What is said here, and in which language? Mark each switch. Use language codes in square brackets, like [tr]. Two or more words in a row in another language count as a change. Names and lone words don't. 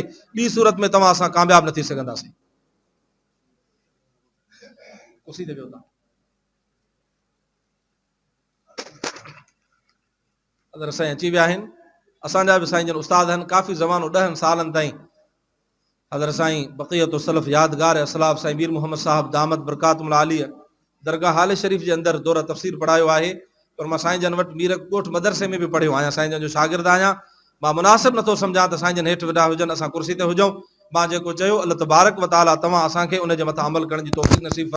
[sd] ॿी सूरत में तव्हां असां कामयाबु न थी सघंदासीं। अगरि साईं अची विया आहिनि, असांजा बि साईं जन उस्ताद आहिनि, काफ़ी ज़मानो 10 सालनि ताईं हज़रत साईं [ar] بقية السلف [sd] यादगार असलाफ़ साईं मीर मोहम्मद साहब [ar] دامت بركاتهم العالية [sd] दरगाह हाल शरीफ़ जे अंदरि दौर तफ़सीर पढ़ायो आहे, पर मां साईं जन वटि मीर कोट मदरसे में बि पढ़ियो आहियां, साईं जन जो शागिर्द आहियां। मां मुनासिब नथो सम्झां त साईं जन हेठि वेठा हुजनि, असां कुर्सी ते हुजूं। मां जेको चयो, अल्लाह [ar] تبارك و تعالى [sd] तव्हां असांखे उन जे मथां अमल करण जी तौफ़ीक़ नसीब